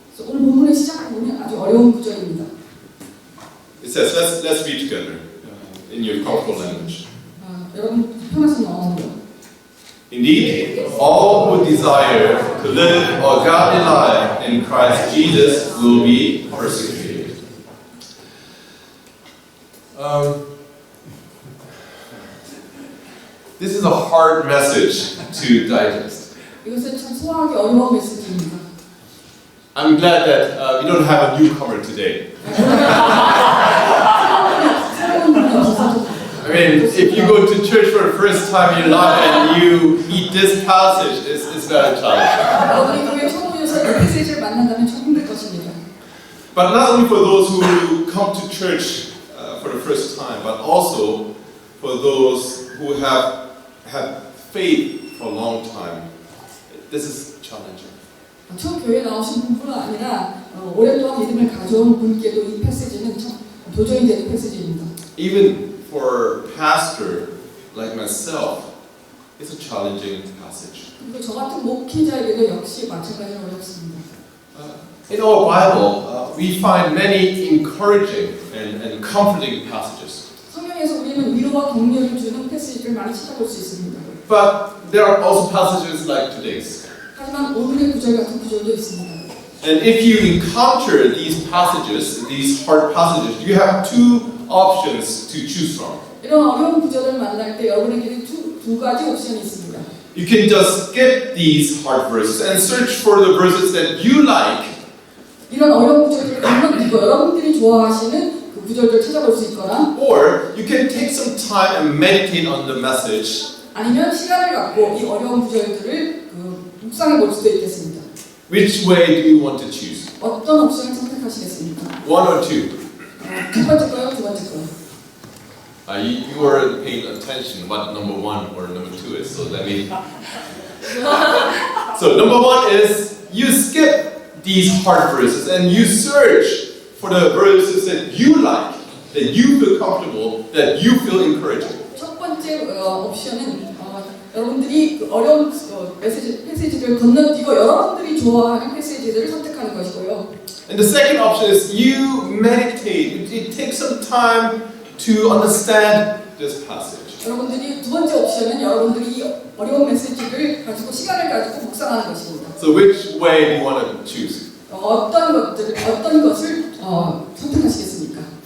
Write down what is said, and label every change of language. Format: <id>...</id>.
<ko>오늘 본문의 시작을 보면 아주 어려운 구절입니다.</ko> <en>It says, let's read together in your comfortable language.</en> <ko>여러분 편하신 영어로.</ko> <en>Indeed, all who desire to live a godly life in Christ Jesus will be persecuted. This is a hard message to digest.</en> <ko>이것은 참 소화하기 어려운 메시지입니다.</ko> <en>I'm glad that we don't have a newcomer today. I mean, if you go to church for the first time in your life and you meet this passage, it's very challenging.</en> <ko>여러분이 교회 처음 오셔서 이 메시지를 만난다면 좀 힘들 것입니다.</ko> <en>But not only for those who come to church for the first time, but also for those who have had faith for a long time, this is challenging.</en> <ko>처음 교회에 나오신 분뿐 아니라 오랫동안 믿음을 가져온 분께도 이 패시지는 참 도전이 되는 패시지입니다.</ko> <en>Even for a pastor like myself, it's a challenging passage.</en> <ko>그리고 저 같은 목회자에게도 역시 마찬가지로 어렵습니다.</ko> <en>In our Bible, we find many encouraging and comforting passages.</en> <ko>성경에서 우리는 위로와 격려를 주는 패시지를 많이 찾아볼 수 있습니다.</ko> <en>But there are also passages like today's.</en> <ko>하지만 오늘의 구절 같은 구절도 있습니다.</ko> <en>And if you encounter these passages, these hard passages, you have two options to choose from.</en> <ko>이런 어려운 구절을 만날 때 여러분에게 두 가지 옵션이 있습니다.</ko> <en>You can just skip these hard verses and search for the verses that you like.</en> <ko>이런 어려운 구절들을 여러분들이 좋아하시는 그 구절들 찾아볼 수 있거나</ko> <en>or you can take some time and meditate on the message.</en> <ko>아니면 시간을 갖고 이 어려운 구절들을 묵상해 볼 수도 있겠습니다.</ko> <en>Which way do you want to choose?</en> <ko>어떤 옵션을 선택하시겠습니까?</ko> <en>One or two?</en> <ko>첫 번째 거요, 두 번째 거요.</ko> <en>You weren't paying attention what number one or number two is, so let me. So number one is you skip these hard verses and you search for the verses that you like, that you feel comfortable, that you feel encouraging.</en> <ko>첫 번째 옵션은 여러분들이 그 어려운 패시지를 건너뛰고 여러분들이 좋아하는 패시지들을 선택하는 것이고요.</ko> <en>And the second option is you meditate. It takes some time to understand this passage.</en> <ko>여러분들이 두 번째 옵션은 여러분들이 이 어려운 메시지를 가지고 시간을 가지고 묵상하는 것입니다.</ko> <en>So which way do you want to choose?</en> <ko>어떤 것을 선택하시겠습니까?</ko>